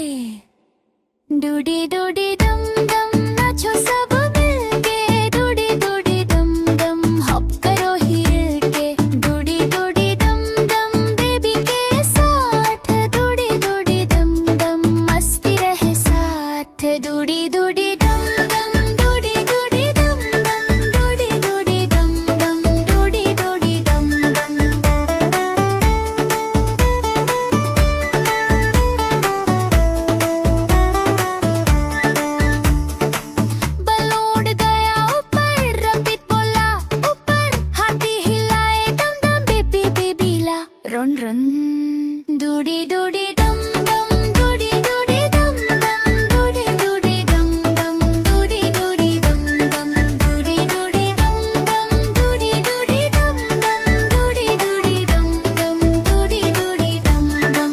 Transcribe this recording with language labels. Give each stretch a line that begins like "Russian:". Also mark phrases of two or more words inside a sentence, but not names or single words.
Hindi: डूडी डूडी डम डम नाचो सब मिलके, डूडी डूडी डम डम हॉप करो हिल के, डूडी डूडी डम डम बेबी के साथ, डूडी डूडी डम डम मस्ती रहे साथ, डूडी डूडी डम डम डूडी डूडी डम डम, डूडी डूडी डम डम, डूडी डूडी डम डम। बलून गया ऊपर, रबिट बोला ऊपर, हाथी हिलाए दम दम बेबी बेबीला,
English: run run.
Hindi: डूडी डूडी डम डम, डूडी डूडी डम डम, डूडी डूडी डम डम, डूडी डूडी डम डम, डूडी डूडी डम डम, डूडी डूडी डम डम, डूडी डूडी डम डम, डूडी डूडी डम डम।